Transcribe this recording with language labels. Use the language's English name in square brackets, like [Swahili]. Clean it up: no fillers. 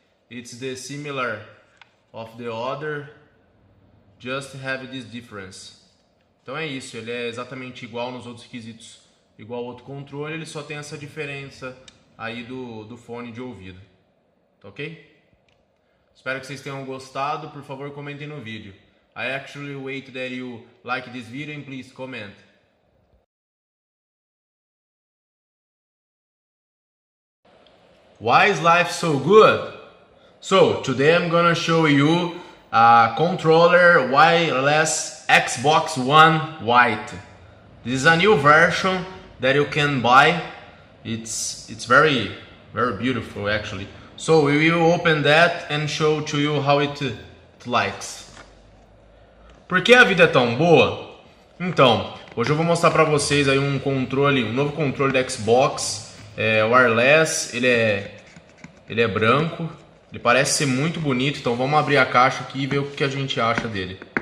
[English] It's the similar of the other, just have this difference. [Portuguese] Então é isso, ele é exatamente igual nos outros quesitos, igual ao outro controle, ele só tem essa diferença aí do fone de ouvido. Tá ok? Espero que vocês tenham gostado. Por favor, comentem no vídeo. [English] I actually wait that you like this video and please comment. Why is life so good? So, today I'm gonna show you a controller wireless Xbox One White. This is a new version that you can buy. It's very beautiful actually. So we will open that and show to you how it likes. [Portuguese] Por que a vida é tão boa? Então, hoje eu vou mostrar pra vocês aí um novo controle da Xbox, wireless. Ele é branco, ele parece ser muito bonito. Então vamos abrir a caixa aqui e ver o que a gente acha dele.